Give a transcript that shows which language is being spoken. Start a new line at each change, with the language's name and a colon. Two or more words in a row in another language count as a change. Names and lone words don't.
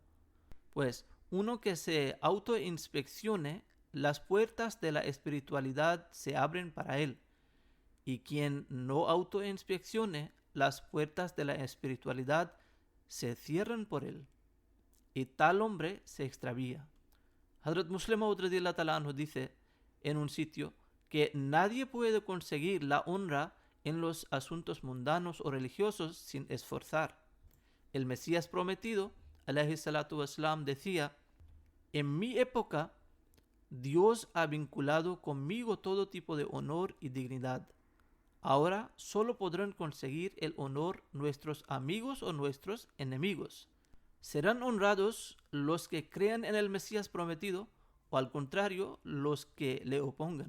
Spanish: Pues uno que se autoinspeccione, las puertas de la espiritualidad se abren para él, y quien no autoinspeccione, las puertas de la espiritualidad se cierran por él, y tal hombre se extravía. Hazrat Musleh Maud
Arabic: رضي الله تعالى عنه
Spanish: dice en un sitio que nadie puede conseguir la honra en los asuntos mundanos o religiosos sin esforzar. El Mesías prometido,
Arabic: عليه الصلاة والسلام,
Spanish: decía: en mi época, Dios ha vinculado conmigo todo tipo de honor y dignidad. Ahora solo podrán conseguir el honor nuestros amigos o nuestros enemigos. ¿Serán honrados los que crean en el Mesías prometido o al contrario los que le opongan?